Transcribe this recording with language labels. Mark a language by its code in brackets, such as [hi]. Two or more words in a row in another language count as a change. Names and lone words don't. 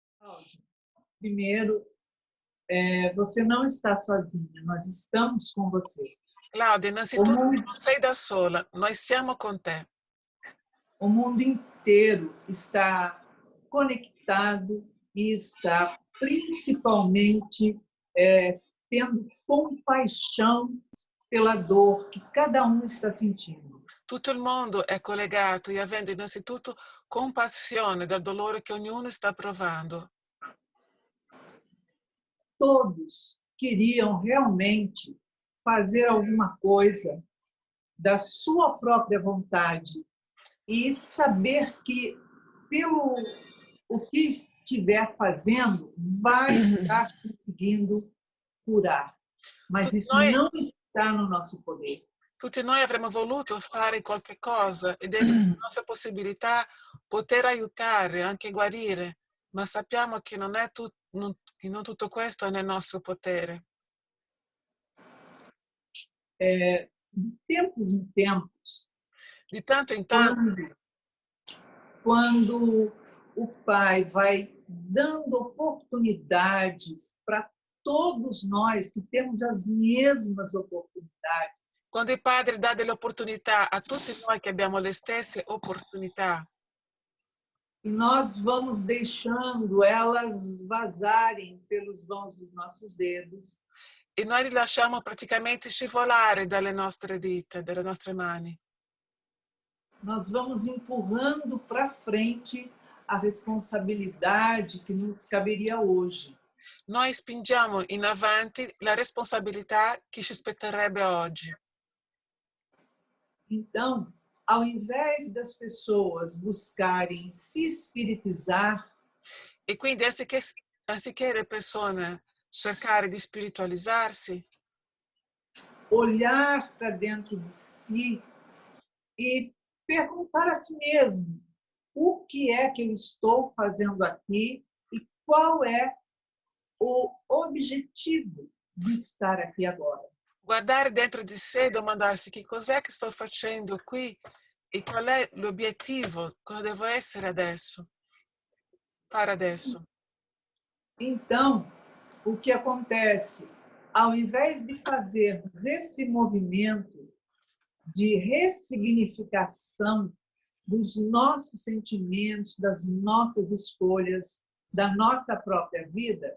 [pt] Cláudia, primeiro, você não está sozinha, nós estamos com você. [it] Claudia, innanzitutto non sei da sola, noi siamo con te. [pt] O mundo inteiro está conectado e está principalmente tendo compaixão pela dor que cada um está sentindo. [it] Tutto il mondo è collegato e avendo innanzitutto compassione dal dolore che ognuno sta provando. [pt] Todos queriam realmente fazer alguma coisa da sua própria vontade e saber que, pelo o que estiver fazendo, vai estar conseguindo curar. Mas [it] Tutti [pt] isso [it] noi, [pt] não está no nosso poder. [it] tutti noi avremmo voluto fare qualche cosa ed è di nostra possibilità poter aiutare, anche guarire, ma sappiamo che che non tutto questo è nel nostro potere. [pt] De tempos em tempos, [it] Di tanto in tanto, [pt] quando o Pai vai dando oportunidades para todos nós que temos as mesmas oportunidades, [it] quando il Padre dà delle opportunità a tutti noi che abbiamo le stesse opportunità, [pt] e nós vamos deixando elas vazarem pelos dons dos nossos dedos, [it] e noi li lasciamo praticamente scivolare dalle nostre dita, dalle nostre mani. [pt] nós vamos empurrando para frente a responsabilidade que nos caberia hoje. [it] Noi spingiamo in avanti la responsabilità che ci spetterebbe oggi. [pt] Então, ao invés das pessoas buscarem se espiritizar, [it] E quindi anziché le persone cercare di spiritualizzarsi, [pt] olhar para dentro de si e perguntar a si mesmo o que é que eu estou fazendo aqui e qual é o objetivo de estar aqui agora. [it] guardare dentro di sé e domandarsi che cos'è che sto facendo qui e qual è l'obiettivo, cosa devo essere adesso, fare adesso. [pt] Então, o que acontece? Ao invés de fazermos esse movimento de ressignificação dos nossos sentimentos, das nossas escolhas, da nossa própria vida,